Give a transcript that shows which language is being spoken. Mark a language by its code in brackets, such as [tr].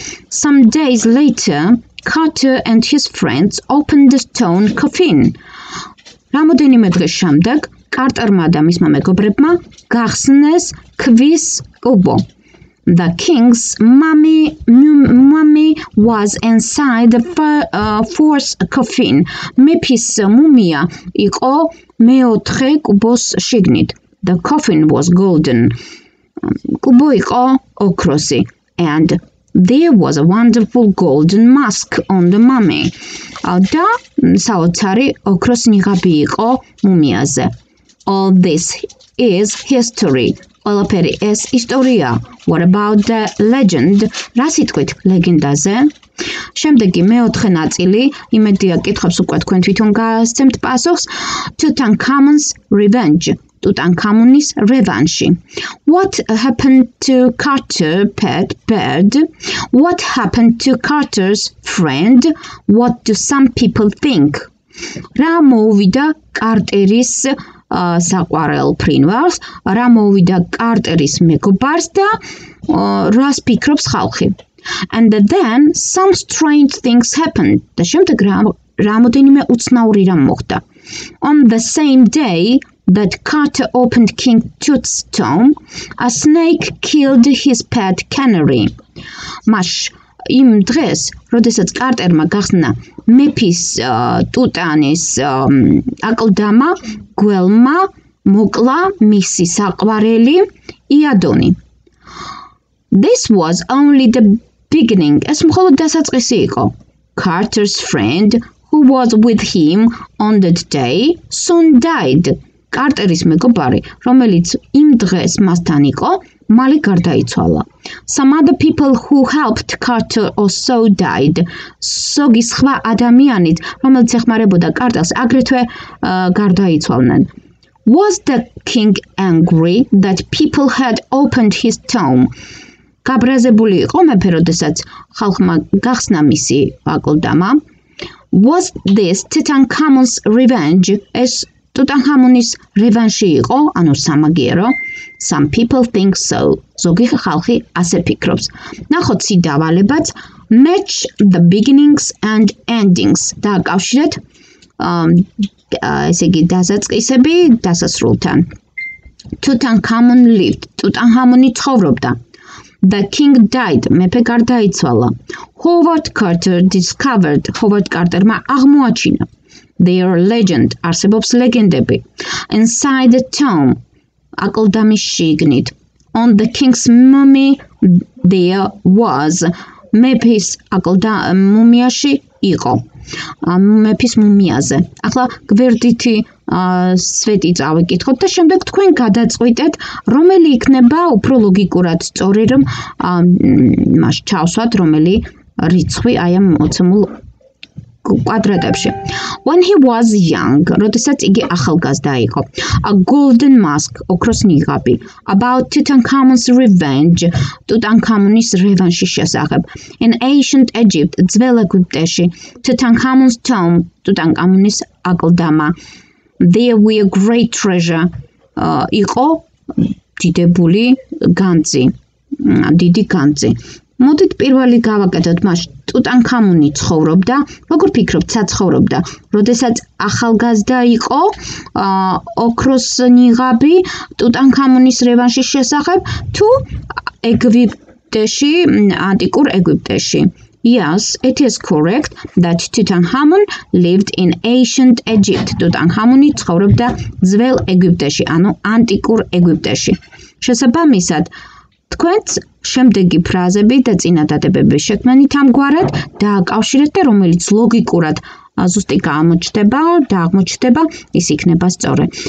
[en] Some days later, Carter and his friends opened the stone coffin. [ka] რამოდენიმე დღის შემდეგ კარტერმა და მისმა მეგობრებმა გახსნეს ქვის კუბო. [en] The king's mummy was inside the fourth coffin. [ka] მეფის მუმია იყო მეოთხე კუბოს შიგნით. [en] The coffin was golden. [ka] კუბო იყო ოქროსი. [en] And there was a wonderful golden mask on the mummy. [ka] და საოცარი ოქროს ნიღაბი იყო მუმიაზე. [en] All this is history. [ka] ყველაფერი ეს ისტორია. [en] What about the legend? [ka] რა სიტყვით ლეგენდაზე? შემდეგი მეოთხე ნაწილი, იმედია კითხავს უკვე თქვენ თვითონ გასცემთ პასუხს. [en] Tutankhamun's revenge. [ka] ტუტანქამუნის რევანში. [en] What happened to Carter's pet bird? What happened to Carter's friend? What do some people think? [ka] რა მოუვიდა კარტერის საყვარელ ფრინველს, რა მოუვიდა კარტერის მეგობარს და რას ფიქრობს ხალხი. [en] And then some strange things happened. [ka] და შემდეგ რამოდენიმე უცნაური რამ მოხდა. [en] On the same day that Carter opened King Tut's tomb, a snake killed his pet canary. [ka] Маш იმ დღეს, როდესაც კარტერმა გახსნა მეფის ტუტანის აკლდამა, გველმა მოკლა მისი საყვარელი იადონი. [en] This was only the beginning. [ka] ეს მხოლოდ დასაწყისი იყო. [en] Carter's friend, who was with him on that day, soon died. [ka] კარტერის მეგობარი, რომელიც იმ დღეს მასთან იყო, მალე გარდაიცვალა. [en] Some other people who helped Carter also died. [ka] ზოგი სხვა ადამიანით, რომელიც ეხმარებოდა კარტერს, აგრეთვე გარდაიცვალნენ. [en] Was the king angry that people had opened his tomb? [ka] გაბრაზებული იყო მეფე, როდესაც ხალხმა გახსნა მისი აკლდამა. [en] Was this Tutankhamun's revenge? [ka] ეს ტუტანხამუნის რევანში იყო, ანუ სამაგიერო. Some people think so. ზოგი ხალხი ასე ფიქრობს. ნახოთ სიდავალებაც [en] match the beginnings and endings. [ka] დააკავშირეთ ესე იგი დასაწყისები დასასრულთან. [en] Tutankhamun lived. [ka] ტუტანხამუნი ცხოვრობდა. [en] The king died. [ka] მეფე გარდაიცვალა. [en] Howard Carter discovered. [ka] Howard Carterმა აღმოაჩინა. [en] Their legend. [ka] არსებობს ლეგენდები. [en] Inside the tomb. [ka] აკლდამის შიგნით. [en] On the king's mummy there was. [ka] მეფის მუმიაში იყო. მეფის მუმიაზე. ახლა გვერდითი სვეტი წავიკითხოთ და შემდეგ თქვენ გადაწყვიტეთ, რომელი იქნება უფრო ლოგიკურად სწორი, რომ მას ჩავსვათ, რომელი რიცხვი აი ამ მოცემულ კვადრატებში. [en] When he was young, [ka] როდესაც იგი ახალგაზრდა იყო. [en] A golden mask, [ka] ოქროს ნიღაბი. [en] About Tutankhamun's revenge, [ka] ტუტანქამუნის რევანშის შესახებ. [en] In ancient Egypt, [ka] ძველ ეგვიპტეში, [en] Tutankhamun's tomb, [ka] ტუტანქამუნის აკლდამა. [en] There were great treasure. [ka] იყო დიდებული განძი, დიდი განძი. მოდით პირველი გავაკეთოთ მას. ტუტანქამუნი ცხოვრობდა, როგორ ფიქრობთ, საცხოვრობდა, როდესაც ახალგაზრდა იყო, ოქროს ნიღაბი ტუტანქამუნის რევანშის შესახებ, თუ ეგვიპტეში, ანტიკურ ეგვიპტეში. [en] Yes, it is correct that Tutankhamun lived in ancient Egypt. [ka] Tutankhamuni ცხოვრობდა ძველ ეგვიპტეში, ანუ ანტიკურ ეგვიპტეში. შესაბამისად, თქვენც შემდეგი ფრაზები და წინადადებების შექმნით ამგვარად დააკავშირეთ და რომელიც ლოგიკურად ზუსტი გამოჩნდება და აღმოჩნდება, ის იქნება სწორი.